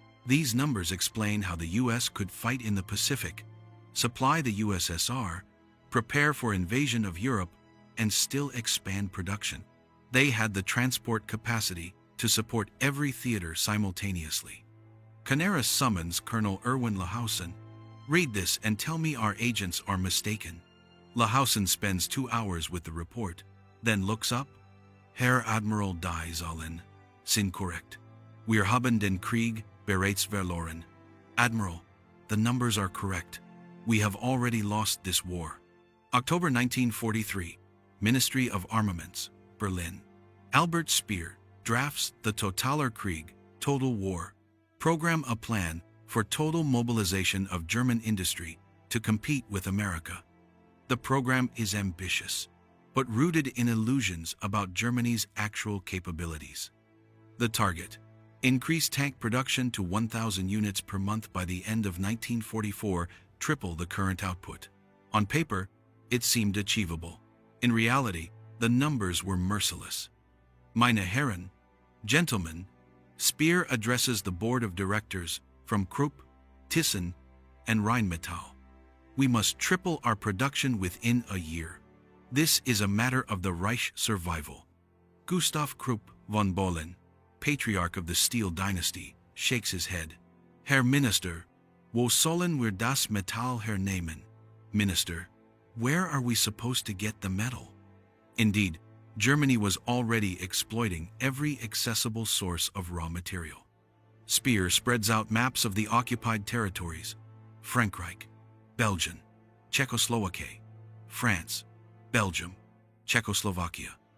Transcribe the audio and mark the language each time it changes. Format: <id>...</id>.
<en>These numbers explain how the U.S. could fight in the Pacific, supply the USSR, prepare for invasion of Europe, and still expand production. They had the transport capacity to support every theater simultaneously. Canaris summons Colonel Erwin Lahausen. "Read this and tell me our agents are mistaken." Lahausen spends 2 hours with the report, then looks up.</en> <de>"Herr Admiral die Zahlen sind korrekt. Wir haben den Krieg bereits verloren.</de> <en>Admiral, the numbers are correct. We have already lost this war. October 1943, Ministry of Armaments, Berlin. Albert Speer drafts the Totaler Krieg, Total War, program, a plan for total mobilization of German industry to compete with America. The program is ambitious, but rooted in illusions about Germany's actual capabilities. The target: increase tank production to 1,000 units per month by the end of 1944, triple the current output. On paper, it seemed achievable. In reality, the numbers were merciless.</en> <de>Meine Herren,</de> <en>gentlemen, Speer addresses the board of directors from Krupp, Thyssen, and Rheinmetall. We must triple our production within a year. This is a matter of the Reich survival. Gustav Krupp von Bohlen, patriarch of the Steel dynasty, shakes his head.</en> <de>Herr Minister, wo sollen wir das Metall hernehmen?</de> <en>Minister, where are we supposed to get the metal? Indeed, Germany was already exploiting every accessible source of raw material. Speer spreads out maps of the occupied territories: Frankreich, Belgium, Czechoslovakia, France, Belgium, Czechoslovakia.</en>